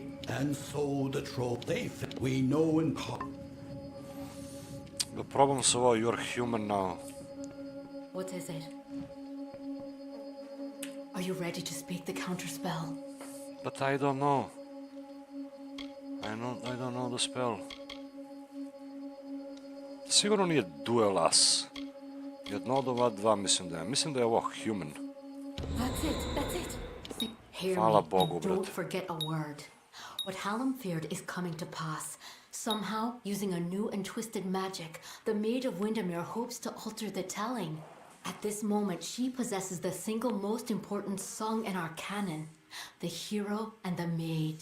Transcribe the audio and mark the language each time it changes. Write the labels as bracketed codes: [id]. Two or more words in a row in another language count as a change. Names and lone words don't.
[en] And so the troll we know in part. The problem is you're human now. What is it? Are you ready to speak the counterspell? But I don't know. I don't know the spell. [sr] Sigurno nije duel us. Jedno od ova dva mislim da je. Mislim da je ovo human. [en] That's it. Hear [sr] Hvala [en] me, [sr] Bogu, [en] and [sr] brate. [en] don't forget a word. What Hallam feared is coming to pass. Somehow, using a new and twisted magic, the Maid of Windermere hopes to alter the telling. At this moment, she possesses the single most important song in our canon, the hero and the maid.